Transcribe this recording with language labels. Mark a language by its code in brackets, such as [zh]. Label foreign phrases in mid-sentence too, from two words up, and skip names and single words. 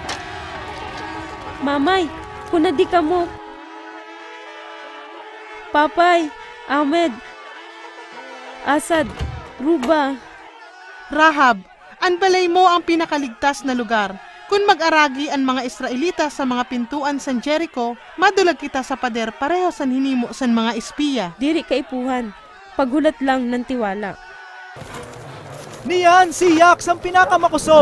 [war] Mamay, kung di ka mo. Papay, Ahmed, Asad, Ruba. Rahab, ang balay mo ang pinakaligtas na lugar. Kung mag-aragi ang mga Israelita sa mga pintuan sa Jericho, madulag kita sa pader pareho san hinimo san mga espiya. Diri kaipuhan, paghulat lang ng tiwala. Niyan si Yax ang pinakamakusog.